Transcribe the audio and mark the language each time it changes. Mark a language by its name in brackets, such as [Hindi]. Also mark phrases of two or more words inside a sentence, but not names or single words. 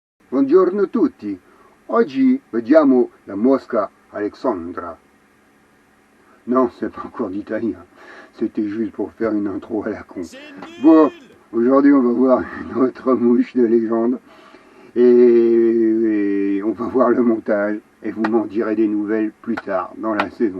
[Italian] Buongiorno tutti. Oggi vediamo la mosca Alexandra. [French] Non, c'est pas encore d'italien. C'était juste pour faire une intro à la con. Bon, aujourd'hui on va voir une autre mouche de légende. Et on va voir le montage. Et vous m'en direz des nouvelles plus tard dans la saison.